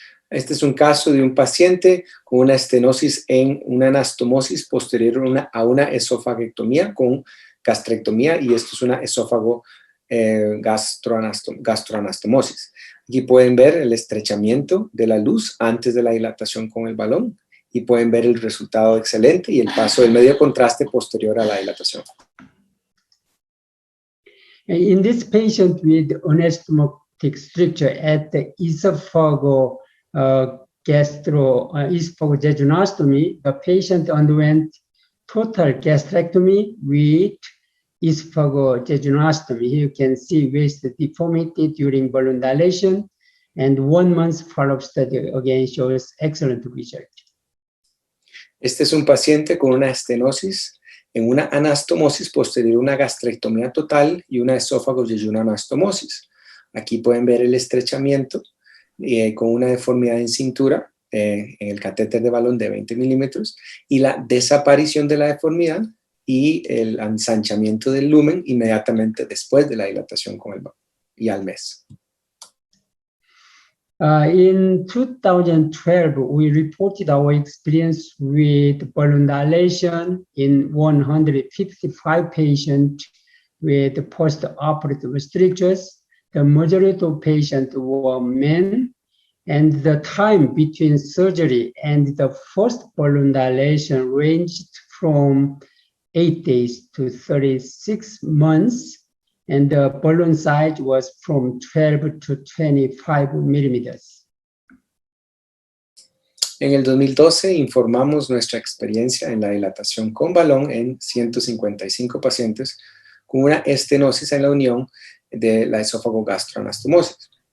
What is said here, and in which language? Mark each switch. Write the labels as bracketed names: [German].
[Spanish] Este es un caso de un paciente con una estenosis en una anastomosis posterior a una esofagectomía con gastrectomía, y esto es una esófago gastroanastomosis. Aquí pueden ver el estrechamiento de la luz antes de la dilatación con el balón, y pueden ver el resultado excelente y el paso del medio contraste posterior a la dilatación. [English] In this patient with anastomotic stricture at the esophagojejunostomy, the patient underwent total gastrectomy with esophagojejunostomy. Here you can see waist deformity during balloon dilation, and 1 month follow-up study again shows excellent result. [Spanish] Este es un paciente con una estenosis en una anastomosis posterior a una gastrectomía total y una esófago-jejunoanastomosis. Aquí pueden ver el estrechamiento con una deformidad en cintura, en el catéter de balón de 20 milímetros, y la desaparición de la deformidad y el ensanchamiento del lumen inmediatamente después de la dilatación con el balón y al mes. [English] In 2012, we reported our experience with balloon dilation in 155 patients with post-operative strictures. The majority of patients were men, and the time between surgery and the first balloon dilation ranged from 8 days to 36 months, and the balloon size was from 12 to 25 millimeters. [Spanish] En el 2012 informamos nuestra experiencia en la dilatación con balón en 155 pacientes con una estenosis en la unión de la esófago gastroanastomosis.